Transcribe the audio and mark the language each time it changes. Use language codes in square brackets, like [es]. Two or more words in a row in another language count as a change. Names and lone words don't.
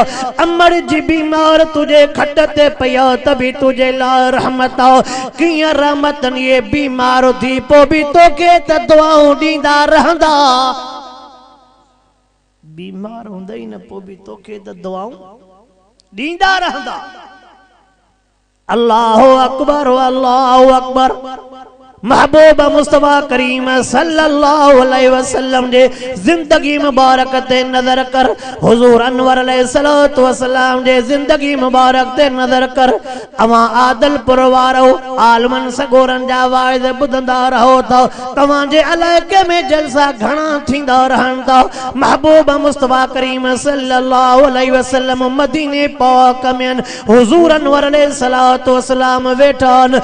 [sd] अमर जी बीमार तुंहिंजे खट ते पई आहे त बि तुंहिंजे लाइ रहमत आहे। कीअं रहमत इहे बीमार थी पोइ बि तोखे त दुआऊं ॾींदा रहंदा। बीमार हूंदा ई न पोइ बि तोखे त दुआऊं ॾींदा रहंदा। [ar] الله أكبر الله أكبر. [sd] महबूब मुस्तफा करीम [ar] صلى الله عليه وسلم [sd] जे जिंदगी मुबारक ते नजर कर। हुजूर अनवर [ar] عليه الصلاة والسلام [sd] जे जिंदगी मुबारक ते नजर कर। अवां आदलपुर वारो आलमन सगोरन जा वाइद ॿुधंदा रहो था। तव्हां जे इलाइक़े में जलसा घणा थींदा रहनि था। महबूब मुस्तफा करीम [ar] صلى الله عليه وسلم [sd] मदीने पाक में हुजूर अनवर [ar] عليه الصلاة والسلام [sd] वेठा आहिनि।